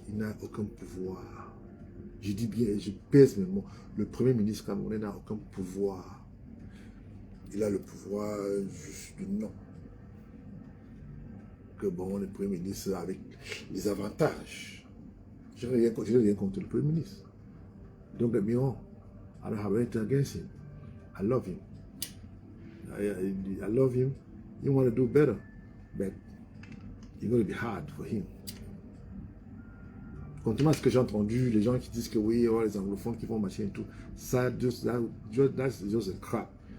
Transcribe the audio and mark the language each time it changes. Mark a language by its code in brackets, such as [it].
[fr] Il n'a aucun pouvoir. Je dis bien, je pèse mes mots. Le Premier ministre camerounais n'a aucun pouvoir. Il a le pouvoir juste du nom. Que bon, le Premier ministre avec les avantages. Je n'ai rien contre le Premier ministre. [en] Don't get me wrong. I don't have anything against him. I love him. I love him. You want to do better, but it's going to be hard for him. [fr] Contrairement à ce que j'ai entendu, les gens qui disent que oui, oh, les anglophones qui vont marcher et tout, ça, [en] that's just a crap.